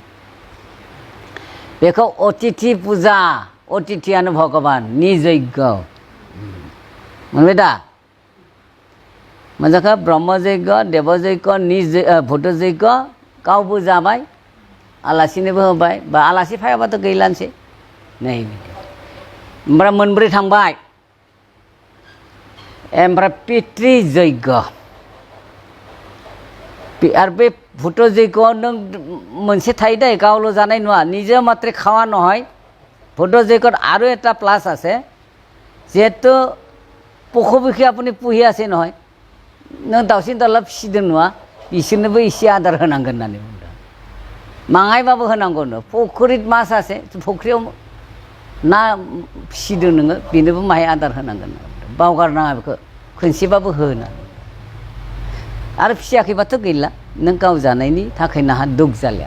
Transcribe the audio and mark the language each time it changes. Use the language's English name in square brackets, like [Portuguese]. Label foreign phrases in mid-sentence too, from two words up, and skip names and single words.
[Bodo] बेखौ अतिथि पुजा अतिथियानो भगबान नि जैग मोनबाय दा मोनजाखा ब्रह्म जैग देव जैग भुट जैग गावबो जाबाय आलासिनोबो होबाय बा आलासि फैयाबाथ' गैलानोसै नै ओमफ्राय मोनब्रै थांबाय ओमफ्राय पितृ जैग आरो बे भुट जैगआव नों मोनसे थायो दे गावल' जानाय नङा [Assamese] নিজে মাত্রে খাওয়া নহয় ভুট জৈগত আৰু এটা প্লাছ আছে যিহেতু পশুপক্ষী আপুনি পুহি আছে নহয় [Bodo] नों दाउसिन दाउला फिसिदों नङा बिसोरनोबो एसे आदार होनांगोन होननानै बुंदों माङायबाबो होनांगौनो फुख्रित मास আছে फुख्रियाव ना फिसिदों नोङो बेनोबो माहाय आदार होनांगोन बावगारनाङा बेखौ खनसेबाबो हो होननानै आरो फिसियाखैबाथ' गैला नों गाव जानायनि थाखाय नाहा दुख जालिया।